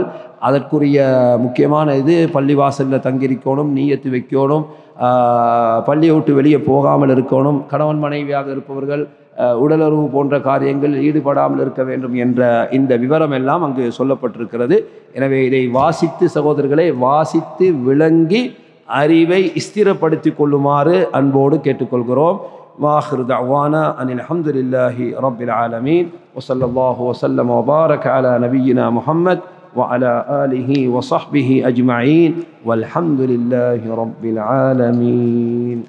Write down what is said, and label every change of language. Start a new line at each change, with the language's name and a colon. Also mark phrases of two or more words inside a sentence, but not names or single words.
Tamil: அதற்குரிய முக்கியமான இது பள்ளிவாசலில் தங்கியிருக்கணும், நீயத்து வைக்கணும், பள்ளியை விட்டு வெளியே போகாமல் இருக்கணும், கணவன் மனைவியாக இருப்பவர்கள் உடலுறவு போன்ற காரியங்களில் ஈடுபடாமல் இருக்க வேண்டும் என்ற இந்த விவரம் எல்லாம் அங்கு சொல்லப்பட்டிருக்கிறது. எனவே இதை வாசித்து சகோதரர்களை வாசித்து விளங்கி அறிவை ஸ்திரப்படுத்தி கொள்ளுமாறு அன்போடு கேட்டுக்கொள்கிறோம்.
Arabic: وآخر دعوانا أن الحمد لله رب العالمين وصلى الله وسلم وبارك على نبينا محمد وعلى آله وصحبه أجمعين والحمد لله رب العالمين.